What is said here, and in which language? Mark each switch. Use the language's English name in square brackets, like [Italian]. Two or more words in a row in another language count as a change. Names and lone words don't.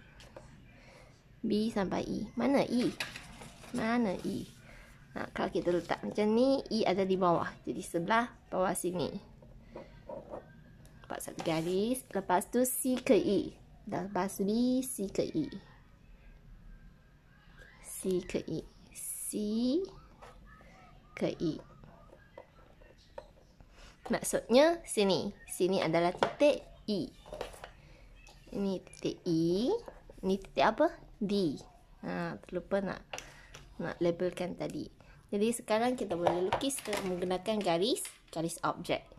[Malay] B sampai E. Mana E? Mana E? Kalau kita letak macam ni, E ada di bawah. Jadi sebelah bawah sini. Buat satu garis. Lepas tu C ke E. Lepas B, C ke E. C ke E. C ke E. Maksudnya sini. Sini adalah titik E. Ini titik E. Ini titik apa? D. Terlupa nak labelkan tadi. Jadi sekarang kita boleh lukis menggunakan garis objek.